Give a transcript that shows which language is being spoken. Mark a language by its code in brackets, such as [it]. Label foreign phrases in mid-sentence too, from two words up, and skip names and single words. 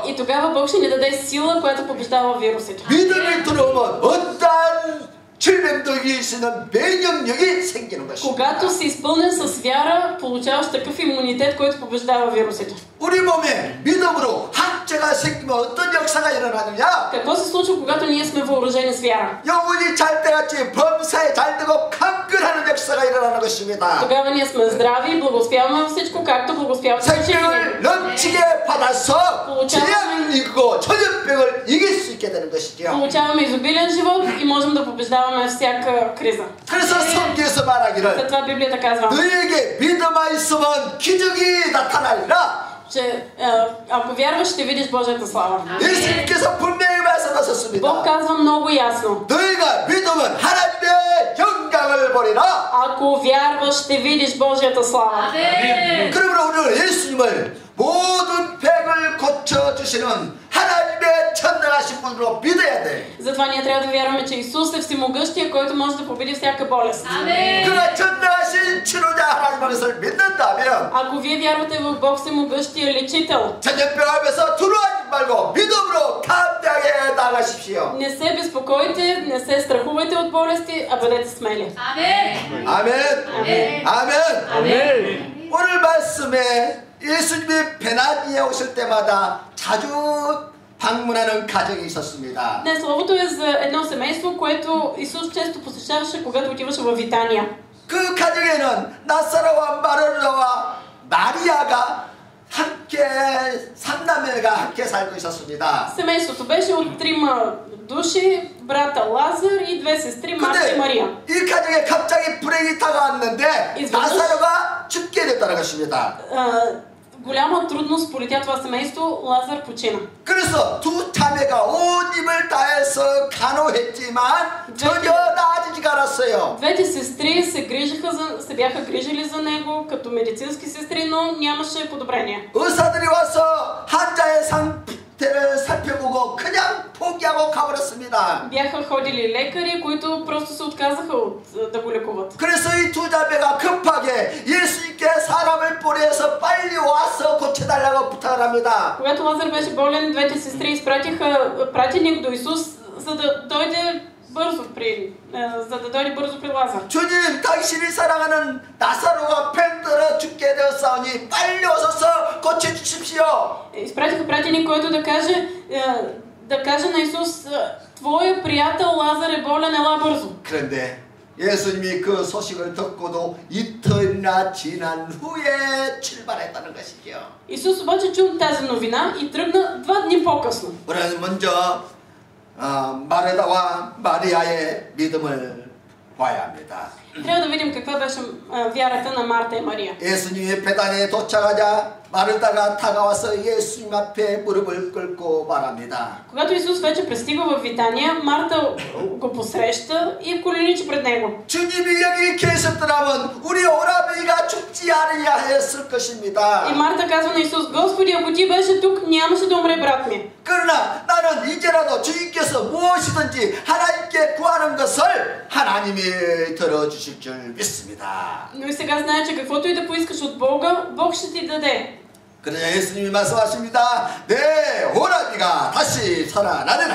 [bg] И тогава Бог ще ни даде сила, която побеждава вирусите. [ko] 믿음이 들어오면 어떠한 질병도 이길 수 있는 면역력이 생기는 것입니다. [bg] Когато си изпълнен с вяра, получаваш такъв имунитет, който побеждава вирусите. [ko] 우리 몸에 믿음으로 학제가 생기면 어떤 역사가 일어나느냐? [bg] Какво се случва, когато ние сме въоръжени с вяра? [ko] 영혼이 잘 때같이 범사에 잘 되고 강건하는 역사가 일어나는 것입니다. [bg] Тогава ние сме здрави и благословяваме във всичко, както благословяват всички. [ko] 생명을 넘치게 받아서 재앙을 이기고 전염병을 이길 수 있게 되는 것이죠. [bg] Получаваме изобилен живот и можем да побеждаваме всяка криза. [ko] 그래서 성경에서 말하기를 [bg] Затова Библията казва, [ko] 너희에게 믿음만 있으면 기적이 나타나리라. [bg] че ако вярваш, ще видиш Божията слава. [ko] 예수님께서 분명히 말씀하셨습니다. [bg] Бог казва много ясно. [ko] 너희가 믿으면 하나님의 영광을 보리라. [bg] Ако вярваш, ще видиш Божията слава. [ko] 그러므로 우리는 예수님을 모든 병을 고쳐주시는 하나님의 전능하신 분으로 믿어야 돼. [bg] Затова ние трябва да вярваме, че Исус е всемогъщия, който може да победи всяка болест. [ko] 그가 전능하신 치료자 하나님의 것을 믿는다면 [bg] Ако вие вярвате в Бог всемогъщия лечител, [ko] 전염병 앞에서 두려워하지 말고 믿음으로 담대하게 나가십시오. [bg] не се безпокойте, не се страхувайте от болести, а бъдете смели. [ko] 아멘. 아멘. 아멘. 오늘 말씀에 예수님이 베나니에 오실 때마다 자주 방문하는 가정이 있었습니다. [bg] Днес словото е за едно семейство, което Исус често посещаваше, когато отиваше в Витания. [ko] 그 가정에는 나사로와 마르다와 마리아가 함께 삼남매가 함께 살고 있었습니다. [bg] Семейството беше от 3 души, брата Лазар и 2 сестри, Марта и Мария. [ko] 이 가정에 갑자기 불행이 다가왔는데 나사로가 죽게 됐다는 것입니다. [bg] Голяма трудност полетя това семейство, Лазар почина. [ko] 그래서 두 자매가 온 힘을 다해서 간호했지만 전혀 나아지지가 않았어요. [bg] Двете сестри се бяха грижили за него като медицински сестри, но нямаше подобрение. [ko] 의사들이 와서 환자의 상태를 살펴보고 그냥 포기하고 가버렸습니다. [bg] Бяха ходили лекари, които просто се отказаха да го лекуват. [ko] 그래서 이 두 자매가 급하게 예수님께 사람을 보내서 빨리 와서 고쳐달라고 부탁을 합니다. [bg] Когато Лазар беше болен, двете сестри изпратиха пратеник до Исус, за да дойде бързо при Лазар. [ko] 주님, 당신이 사랑하는 나사로가 병들어 죽게 되었사오니 빨리 오셔서 고쳐주십시오. [bg] Изпратиха пратеник, който да каже на Исус, твоя приятел Лазар е болен, ела бързо. [ko] 그런데 예수님이 그 소식을 듣고도 이틀이나 지난 후에 출발했다는 것이죠. [bg] Исус обаче чу тази новина и тръгна 2 дни по-късно. [ko] 우리는 먼저 마르다와 마리아의 믿음을 봐야 합니다. [bg] Трябва да видим каква беше вярата на Марта и Мария. [ko] 예수님이 베다니에 도착하자 마르다가 다가와서 예수님 앞에 무릎을 꿇고 말합니다. [bg] Когато Исус вече пристига в Витания, Марта го посреща и коленичи пред него. [ko] 주님이 여기 계셨더라면 우리 오라버니가 죽지 않으려 했을 것입니다. [bg] И Марта казва на Исус, Господи, ако ти беше тук, нямаше да умре брат ми. [ko] 그러나 나는 이제라도 주님께서 무엇이든지 하나님께 구하는 것을 하나님이 들어주실 줄 믿습니다. [bg] Но и сега знае, че каквото и да поискаш от Бога, Бог ще ти даде. [ko] 그러자 예수님이 말씀하십니다. 내 오라비가 다시 살아나리라.